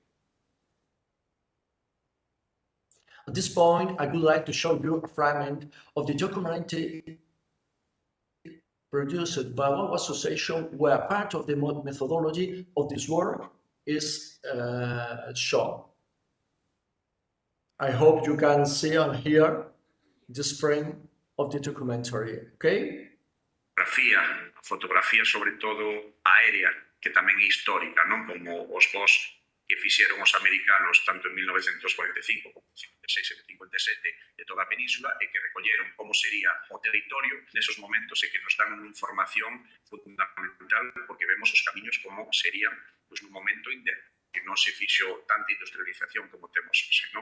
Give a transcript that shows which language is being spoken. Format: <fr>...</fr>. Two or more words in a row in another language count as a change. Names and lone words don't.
<en>At this point, I would like to show you a fragment of the documentary produced by our association, where part of the methodology of this work is shown. I hope you can see and hear this frame of the documentary, okay?</en> <gl>Fotografía sobre todo aérea, que tamén é histórica, non? Como os vós que fixeron os americanos tanto en 1945 como en 56 e 57 de toda a península e que recolleron como sería o territorio nesos momentos e que nos dan unha información fundamental porque vemos os camiños como serían pues, nun momento que non se fixo tanta industrialización como temos hoxe, non?</gl>